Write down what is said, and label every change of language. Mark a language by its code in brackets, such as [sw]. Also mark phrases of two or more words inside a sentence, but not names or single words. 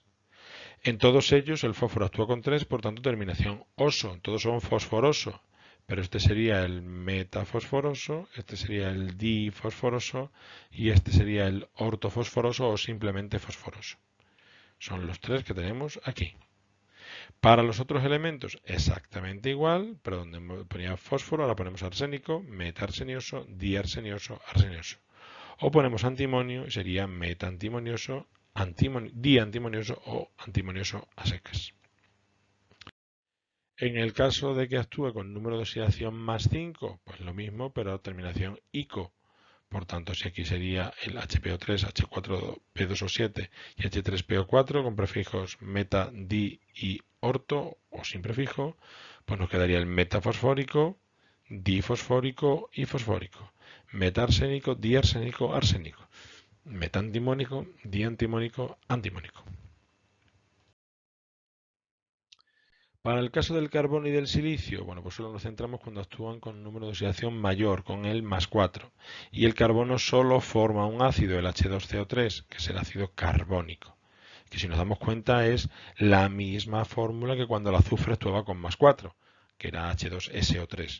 [es] En todos ellos el fósforo actúa con 3, por tanto terminación oso, todos son fosforoso, pero este sería el metafosforoso, este sería el difosforoso y este sería el ortofosforoso o simplemente fosforoso. Son los tres que tenemos aquí. Para los otros elementos, exactamente igual, pero donde ponía fósforo, ahora ponemos arsénico, metaarsenioso, diarsenioso, arsenioso. O ponemos antimonio, sería metaantimonioso, diantimonioso o antimonioso a secas. En el caso de que actúe con número de oxidación más 5, pues lo mismo, pero terminación ico. Por tanto, si aquí sería el HPO3, H4P2O7 y H3PO4 con prefijos meta, di y orto o sin prefijo, pues nos quedaría el metafosfórico, difosfórico y fosfórico. Metarsénico, diarsénico, arsénico. Metantimónico, diantimónico, antimónico. Para el caso del carbono y del silicio, bueno, pues solo nos centramos cuando actúan con un número de oxidación mayor, con el más 4. Y el carbono solo forma un ácido, el H2CO3, que es el ácido carbónico. Que si nos damos cuenta es la misma fórmula que cuando el azufre actuaba con más 4, que era H2SO3.